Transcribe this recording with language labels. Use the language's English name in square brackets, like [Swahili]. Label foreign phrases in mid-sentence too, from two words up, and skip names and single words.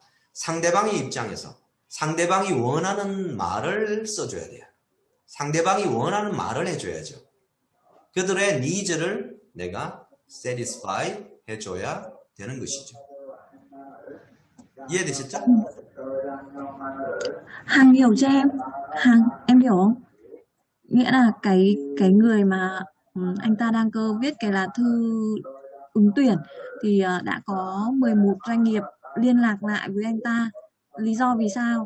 [Korean] 상대방의 입장에서 상대방이 원하는 말을 써줘야 돼요. 상대방이 원하는 말을 해줘야죠. 그들의 nids를 내가 satisfy 해줘야 되는 것이죠. 이해되셨죠? [Vietnamese] Hằng hiểu cho em. Hằng, em hiểu không? Nghĩa là cái người mà anh ta đang viết cái lá thư ứng tuyển thì đã có 11 doanh nghiệp liên lạc lại với anh ta. Lý do vì sao?